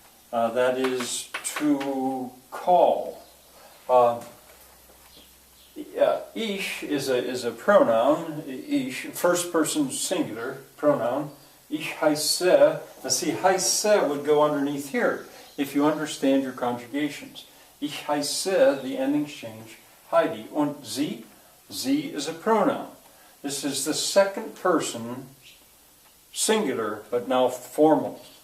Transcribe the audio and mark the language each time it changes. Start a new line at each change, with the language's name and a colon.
English: That is to call. Ich is a pronoun. Ich, first person singular pronoun.
German: Ich heiße.
English: Now see, heiße would go underneath here if you understand your conjugations.
German: Ich heiße,
English: the endings change. Heidi.
German: Und sie?
English: Sie is a pronoun. This is the second person singular, but now formal.